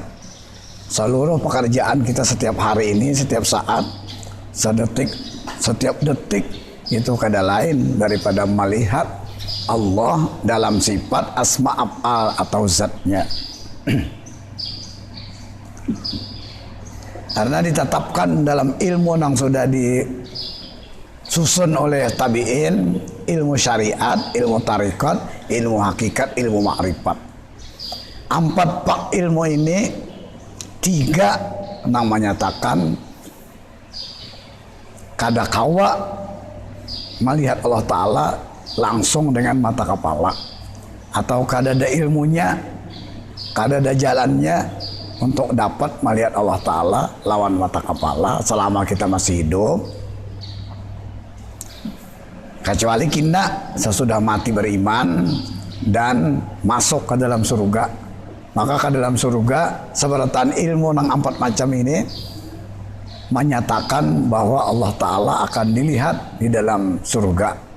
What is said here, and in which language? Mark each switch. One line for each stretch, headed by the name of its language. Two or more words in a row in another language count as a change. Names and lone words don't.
Indonesian: Seluruh pekerjaan kita setiap hari ini, setiap saat, sedetik, setiap detik itu kada lain daripada melihat Allah dalam sifat
Arabic: أسماء أفعال
Indonesian: atau zatnya. Karena ditetapkan dalam ilmu yang sudah disusun oleh tabi'in, ilmu syariat, ilmu tarikat, ilmu hakikat, ilmu ma'rifat. 4 pak ilmu ini, 3 yang menyatakan kada kawa melihat Allah Ta'ala langsung dengan mata kepala, atau kada ada ilmunya, kada ada jalannya untuk dapat melihat Allah Ta'ala lawan mata kepala selama kita masih hidup, kecuali kita sesudah mati beriman dan masuk ke dalam surga. Maka ke dalam surga seberatan ilmu yang 4 macam ini menyatakan bahwa Allah Ta'ala akan dilihat di dalam surga.